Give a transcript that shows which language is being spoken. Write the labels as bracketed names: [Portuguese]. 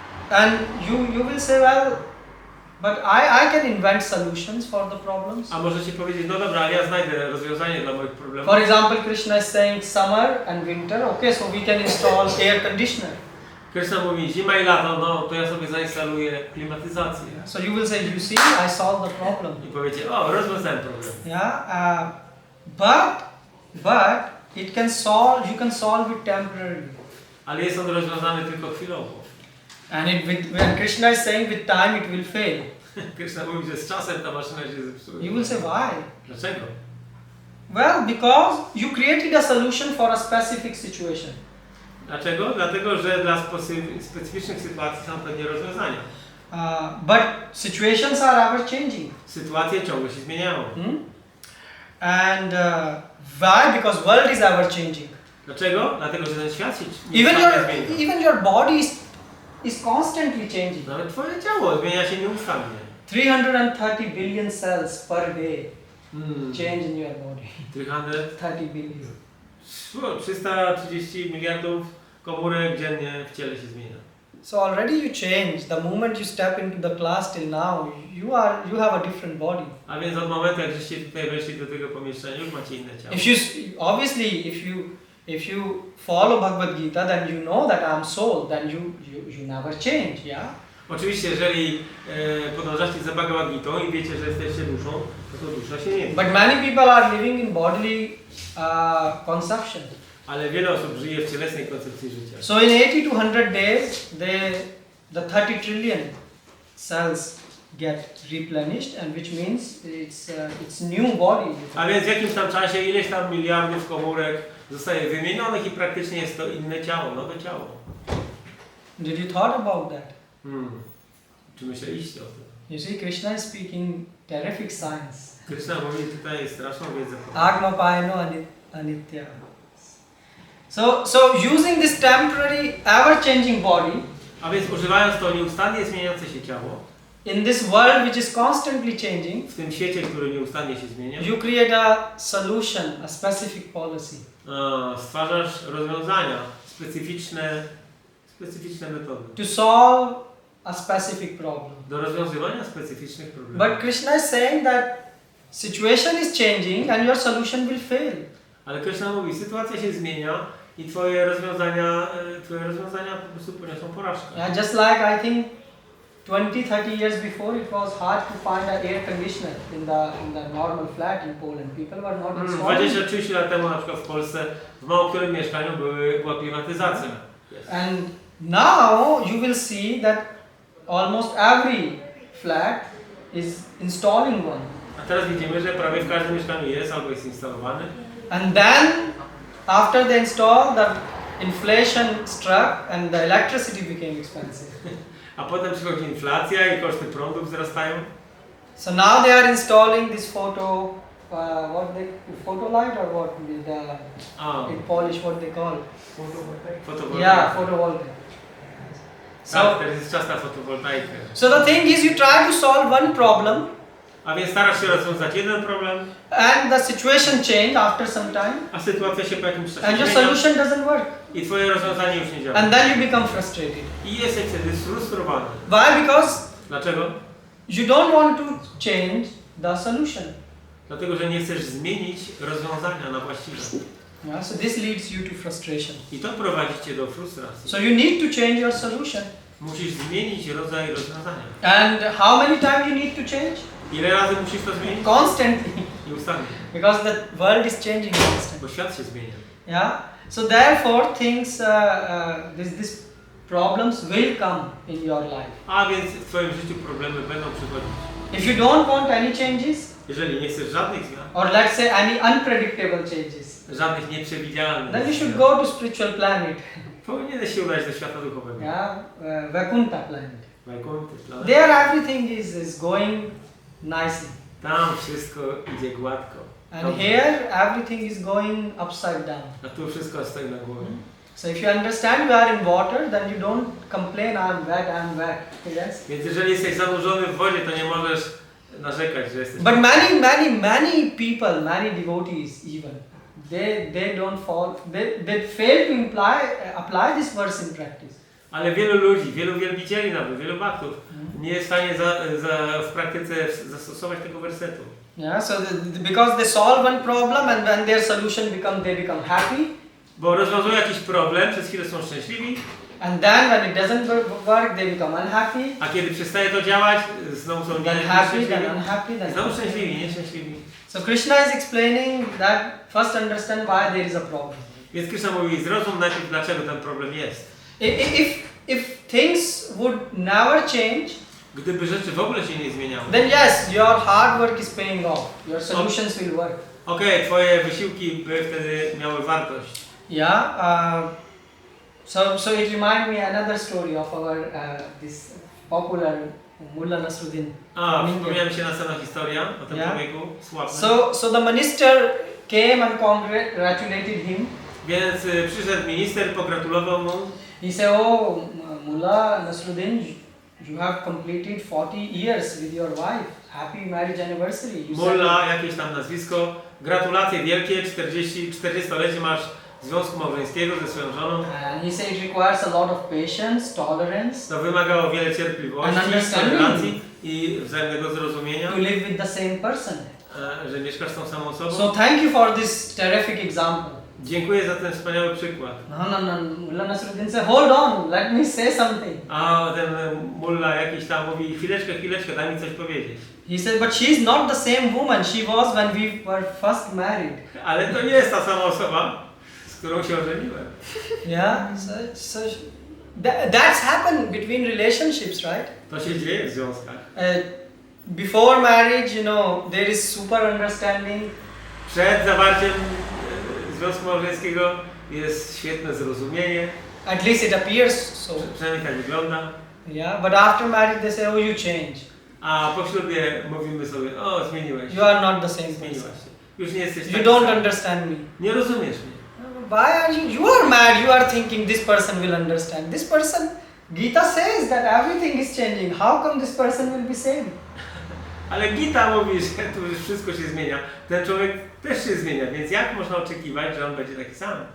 [English] And you will say, well, but I can invent solutions for the problems. [Polish] A możecie powiedzieć, no dobra, ale ja znajdę rozwiązanie dla moich problemów. [English] For example, Krishna is saying summer and winter. Okay, so we can install air conditioner. [Polish] Krishna mówi zima i lato, no to ja sobie zainstaluję klimatyzację. [English] So you will say, you see, I solved the problem. [Polish] I powiecie, o, rozwiązałem problem. [English] Yeah, but it can solve. You can solve it temporarily. [Polish] Ale jest on rozwiązany tylko chwilowo. [English] And when Krishna is saying with time it will fail. [Polish] Krishna mówi, że z czasem ta maszyna się zepsuje. [English] You will say why? [Polish] Dlaczego? [English] Well, because you created a solution for a specific situation. [Polish] Dlaczego? Dlatego, że dla specyficznych sytuacji są pewne rozwiązania. [English] But situations are ever changing. [Polish] Sytuacje ciągle się zmieniają. [English] And why? Because world is ever changing. [Polish] Dlaczego? Dlatego, że ten świat się nieustannie zmienia. [English] Even your body is constantly changing. [Polish] Nawet twoje ciało zmienia się nieustannie. [English] 330 billion cells per day change in your body. 330 billion. [Polish] 330 miliardów komórek dziennie w ciele się zmienia. [English] So already you change. The moment you step into the class till now, you have a different body. [Polish] A więc od momentu, jak żeście tutaj weszli do tego pomieszczenia, już macie inne ciało. [English] Obviously, if you follow Bhagavad Gita, then you know that I am soul. Then you never change, yeah. [Polish] Oczywiście, jeżeli podążacie za Bhagavad Gitą i wiecie, że jesteście duszą, to dusza się nie zmienia. [English] But many people are living in bodily conception. [Polish] Ale wiele osób żyje w cielesnej koncepcji życia. [English] So in 80 to 100 days, the 30 trillion cells get replenished, and which means it's new body. [Polish] A więc w jakimś tam czasie ileś tam miliardów komórek zostaje wymienionych i praktycznie jest to inne ciało, nowe ciało. [English] Did you thought about that? [Polish] Czy myśleliście o tym? [English] You see, Krishna is speaking terrific science. [Polish] Krishna mówi tutaj straszną wiedzę. [Sanskrit] Agma paino anitya. [English] So using this temporary, ever-changing body, [Polish] a więc używając to nieustannie zmieniające się ciało, [English] in this world which is constantly changing, [Polish] w tym świecie, który nieustannie się zmienia, [English] you create a solution, a specific policy. [Polish] Stwarzasz rozwiązania, specyficzne metody. [English] To solve a specific problem. [Polish] Do rozwiązywania specyficznych problemów. [English] But Krishna is saying that situation is changing and your solution will fail. [Polish] Ale Krishna mówi, sytuacja się zmienia i twoje rozwiązania po prostu poniosą porażkę. [English] Yeah, just like I think 20-30 years before, it was hard to find an air conditioner in the normal flat in Poland. People were not installing. [Polish] 20-30 lat temu na przykład w Polsce w mało którym mieszkaniu była klimatyzacja. [English] Yes. And now you will see that almost every flat is installing one. [Polish] A teraz widzimy, że prawie w każdym mieszkaniu jest albo jest instalowany. [English] And then after they install, the inflation struck and the electricity became expensive. [Polish] A potem przychodzi inflacja i koszty prądu wzrastają. [English] So now they are installing this photo light or what with in Polish what they call [Polish] Fotowoltaika. [English] Yeah, photovoltaic. [Polish] Tak, teraz jest czas na fotowoltaikę. [English] So the thing is, you try to solve one problem. [Polish] A więc starasz się rozwiązać jeden problem. [English] And the situation change after some time. [Polish] A sytuacja się po jakimś czasie [English] And your [Polish] zmienia. [English] solution doesn't work. [Polish] I twoje rozwiązanie już nie działa. [English] And then you become frustrated. [Polish] I jesteś wtedy sfrustrowany. [English] Why? Because [Polish] Dlaczego? [English] you don't want to change the solution. [Polish] Dlatego, że nie chcesz zmienić rozwiązania na właściwe. [English] Yeah, so this leads you to frustration. [Polish] I to prowadzi cię do frustracji. [English] So you need to change your solution. [Polish] Musisz zmienić rodzaj rozwiązania. [English] And how many times you need to change? [Polish] Ile razy musisz to zmienić? [English] Constantly. [Polish] Nieustannie. [English] Because the world is changing constantly. [Polish] Bo świat się zmienia. [English] Yeah. So therefore, things, these problems will come in your life. [Polish] A więc w twoim życiu problemy będą przychodzić. [English] If you don't want any changes, [Polish] Jeżeli nie chcesz żadnych zmian, [English] or let's say any unpredictable changes, [Polish] żadnych nieprzewidzialnych. [English] then you should go to spiritual planet. [Polish] Powinieneś się udać do świata duchowego. [English] Yeah, Vaikuntha planet. [Polish] Wajkunty, planet. [English] There everything is going nicely. [Polish] Tam wszystko idzie gładko. [English] And [Polish] Dobrze. [English] here everything is going upside down. [Polish] A tu wszystko stoi na głowie. [English] So if you understand you are in water, then you don't complain, I'm wet. Yes? [Polish] Więc jeżeli jesteś zanurzony w wodzie, to nie możesz narzekać, że jesteś... [English] But many people, many devotees even, they don't fall, they fail to apply this verse in practice. [Polish] Ale wielu ludzi, wielu wielbicieli nawet, wielu baktów nie jest w stanie w praktyce zastosować tego wersetu. [English] Yeah, so because they solve one problem and when their solution they become happy. [Polish] Bo rozwiązują jakiś problem, przez chwilę są szczęśliwi. [English] And then when it doesn't work, they become unhappy. [Polish] A kiedy przestaje to działać, znowu są [English] Then happy, then unhappy, then [Polish] znowu szczęśliwi, nieszczęśliwi. [English] So Krishna is explaining that first understand why there is a problem. [Polish] Więc Krishna mówi, zrozum najpierw, dlaczego ten problem jest. [English] If things would never change, [Polish] Gdyby rzeczy w ogóle się nie zmieniały, [English] then yes, your hard work is paying off. Your solutions will work. [Polish] okej, twoje wysiłki by wtedy miały wartość. [English] Yeah. So it reminds me another story of our this popular Mullah Nasruddin. [Polish] Przypomniała mi się następna historia o tym człowieku sławnym. [English] So the minister came and congratulated him. [Polish] Więc przyszedł minister, pogratulował mu. [English] He said, "Oh, Mullah Nasruddin, you have completed 40 years with your wife. Happy marriage anniversary." [Polish] Mullah, jakieś tam nazwisko. Gratulacje wielkie, 40-lecie masz związku małżeńskiego ze swoją żoną. [English] And he said it requires a lot of patience, tolerance. [Polish] To wymagało wiele cierpliwości, tolerancji i wzajemnego zrozumienia. [English] To live with the same person. [Polish] Że mieszkasz z tą samą osobą. [English] So thank you for this terrific example. [Polish] Dziękuję za ten wspaniały przykład. [English] No. Mullah Nasruddin said, hold on, let me say something. [Polish] A ten mullah jakiś tam mówi, chwileczkę, daj mi coś powiedzieć. [English] He said, but she is not the same woman she was when we were first married. [Polish] Ale to nie jest ta sama osoba, z którą się ożeniłem. [English] Yeah, so that's happened between relationships, right? [Polish] To się dzieje w związkach. [English] Before marriage, you know, there is super understanding. [Polish] Przed zawarciem związku małżeńskiego jest świetne zrozumienie. [English] At least it appears so. [Polish] Przynajmniej tak wygląda. [English] Yeah, but after marriage they say, oh, you change. [Polish] A po ślubie mówimy sobie, o, zmieniłeś się. [English] You are not the same [Polish] Zmieniłaś [English] person. [Polish] się. Już nie jesteś [English] You [Polish] taki [English] don't [Polish] sam. [English] understand me. [Polish] Nie rozumiesz mnie. [English] Why are you? You are mad. You are thinking this person will understand. This person, Gita says that everything is changing. How come this person will be same? [Polish] Ale Gita mówi, że tu już wszystko się zmienia. Ten człowiek też się zmienia, więc jak można oczekiwać, że on będzie taki sam?